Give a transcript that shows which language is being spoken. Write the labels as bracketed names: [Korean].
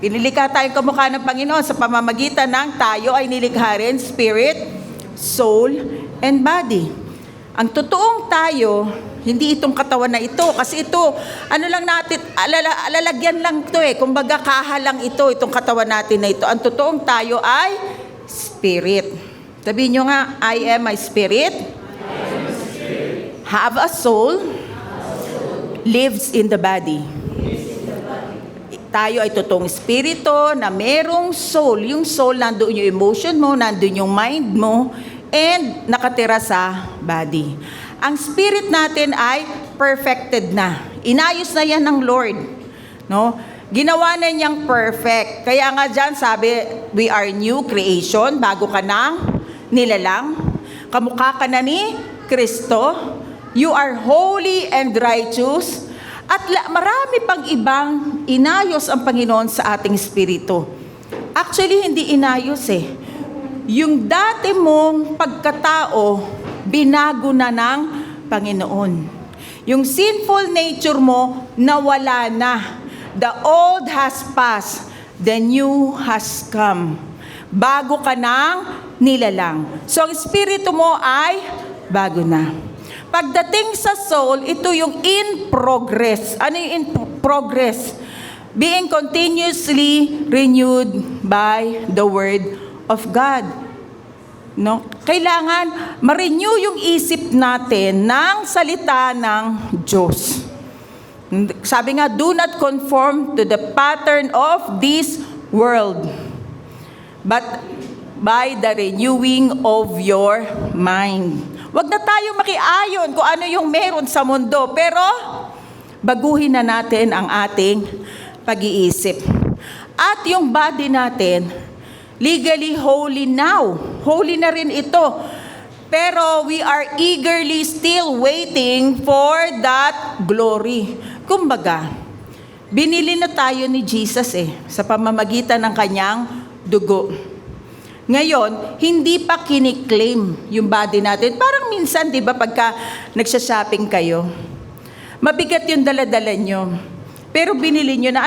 [Filipino] Nilikha tayong kamukha ng Panginoon sa pamamagitan ng tayo ay nilikha rin [English] Spirit, Soul, and Body. [Filipino] Ang totoong tayo, hindi itong katawan na ito. Kasi ito, alalagyan lang ito eh. Kumbaga kaha lang itong katawan natin na ito. Ang totoong tayo ay spirit. Sabihin nyo nga, [English] I am a spirit, have a soul, lives in the body. [Filipino] Tayo ay totoong espiritu na merong soul. Yung soul, nandoon yung emotion mo, nandoon yung mind mo, and nakatira sa body. Ang spirit natin ay perfected na. Inayos na yan ng Lord. No? Ginawa na niyang perfect. Kaya nga dyan sabi, [English] we are new creation, [Filipino] bago ka nang nilalang. Kamukha ka na ni Kristo. [English] You are holy and righteous. [Filipino] At marami pang ibang inayos ang Panginoon sa ating espiritu. Actually, hindi inayos eh. Yung dati mong pagkatao, binago na ng Panginoon. Yung sinful nature mo, nawala na. [English] The old has passed, the new has come. [Filipino] Bago ka nang nilalang. So, ang espiritu mo ay bago na. Pagdating sa soul, ito yung in progress. Ano yung in progress? [English] Being continuously renewed by the Word of God. [Filipino] No? Kailangan ma-renew yung isip natin ng salita ng Diyos. Sabi nga, [English] do not conform to the pattern of this world, but by the renewing of your mind. [Filipino] Huwag na tayo makiayon kung ano yung meron sa mundo, pero baguhin na natin ang ating pag-iisip. At yung body natin, [English] legally holy now. [Filipino] Holy na rin ito. Pero [English] we are eagerly still waiting for that glory. [Filipino] Kumbaga, binili na tayo ni Jesus sa pamamagitan ng kanyang dugo. Ngayon, hindi pa kiniklaim yung body natin. Parang minsan, di ba, pagka nagsha-shopping kayo, mabigat yung dala-dala nyo. Pero binili nyo na.